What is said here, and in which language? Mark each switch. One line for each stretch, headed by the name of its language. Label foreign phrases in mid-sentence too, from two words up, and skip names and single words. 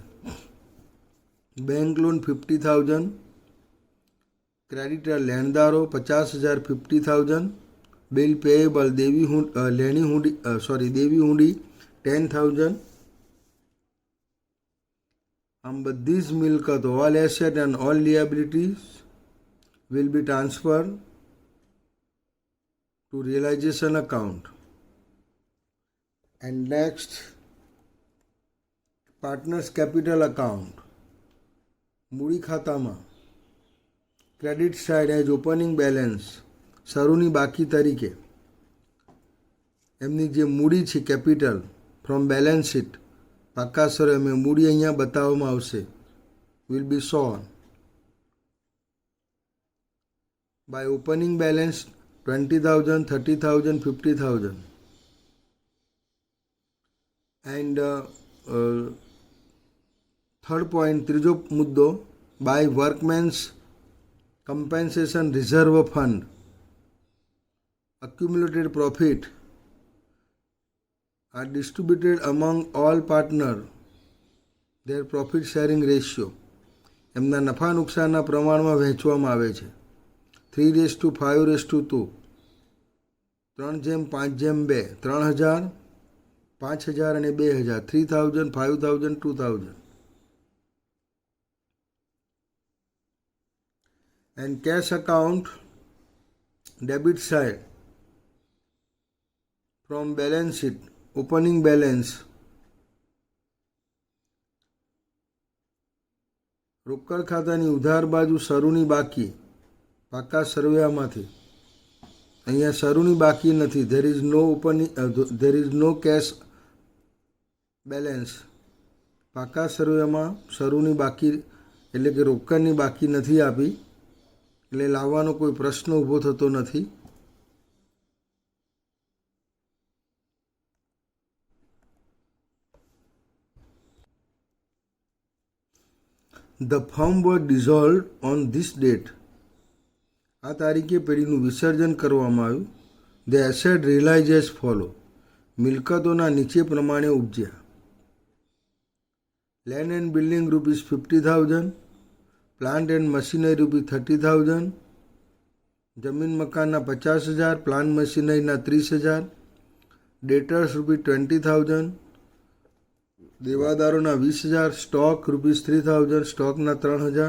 English: bank loan
Gujarati: 50,000, ક્રેડિટર લેણદારો 50,000 50,000,
English: bill payable
Gujarati: દેવી હુંડી 10,000. આમ બધી જ મિલકતો,
English: all asset and all liabilities will be transferred to realization account. And next, partners capital account,
Gujarati: મૂડી ખાતામાં
English: credit side as opening balance,
Gujarati: શરૂની બાકી તરીકે એમની જે મૂડી છે
English: capital from balance sheet
Gujarati: પાકા સરવૈયામાં મૂડી અહીંયા બતાવવામાં આવશે.
English: will be shown by opening balance 20,000, 30,000, 50,000. And third point,
Gujarati: ત્રીજો મુદ્દો,
English: by workmen's compensation reserve fund, accumulated profit are distributed among all partner, their profit sharing ratio.
Gujarati: એમના નફા નુકસાનના પ્રમાણમાં વહેંચવામાં આવે છે. 3:5:2, 3:5:2, 3,000, 5,000 અને 2,000, 3,000, 5,000, 2,000.
English: And cash account, debit side from balance sheet, opening balance,
Gujarati: રોકડ ખાતાની ઉધાર બાજુ શરૂની બાકી પાકા સરવૈયામાંથી અહીંયા શરૂની બાકી નથી.
English: there is no cash balance.
Gujarati: પાકા સરવૈયામાં શરૂની બાકી એટલે કે રોકડની બાકી નથી આપી, એટલે લાવવાનો કોઈ પ્રશ્ન ઊભો થતો નથી.
English: The firm was dissolved on this date.
Gujarati: આ તારીખે પેઢીનું વિસર્જન કરવામાં આવ્યું.
English: the asset realise as follow,
Gujarati: મિલકતોના નીચે પ્રમાણે ઉપજ્યા.
English: land and building
Gujarati: ₹50,000,
English: plant and machinery
Gujarati: ₹30,000, જમીન મકાનના 50,000, પ્લાન્ટ મશીનરીના 30,000, ડેટર્સ ₹20,000, દેવાદારોના 20,000, સ્ટોક ₹3,000, સ્ટોકના 3,000.